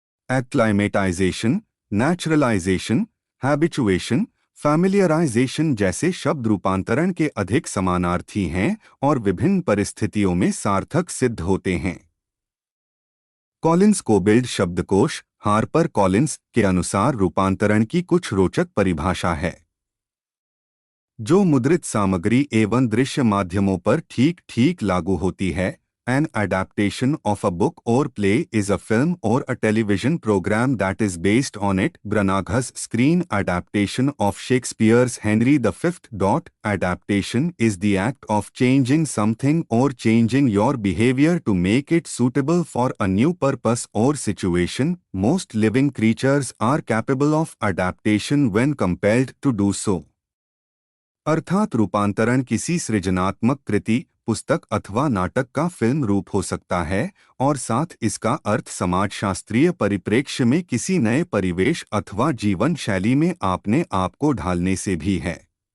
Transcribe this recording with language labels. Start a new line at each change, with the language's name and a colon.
Hindi: एक्लाइमेटाइजेशन, naturalisation, habituation, familiarisation जैसे शब्द रूपांतरण के अधिक समानार्थी हैं और विभिन्न परिस्थितियों में सार्थक सिद्ध होते हैं। कॉलिंस कोबिल्ड शब्दकोश हार्पर कॉलिंस के अनुसार रूपांतरण की कुछ रोचक परिभाषा है, जो मुद्रित सामग्री एवं दृश्य माध्यमों पर ठीक ठीक लागू होती है।
English: An adaptation of a book or play is a film or a television program that is based on it. Branagha's screen adaptation of Shakespeare's Henry V. Adaptation is the act of changing something or changing your behavior to make it suitable for a new purpose or situation. Most living creatures are capable of adaptation when compelled to do so.
Hindi: अर्थात रूपांतरण किसी सृजनात्मक कृति, पुस्तक अथवा नाटक का film रूप हो सकता है और साथ इसका अर्थ समाजशास्त्रीय परिप्रेक्ष्य में किसी नए परिवेश अथवा जीवन शैली में आपने आप को ढालने से भी है।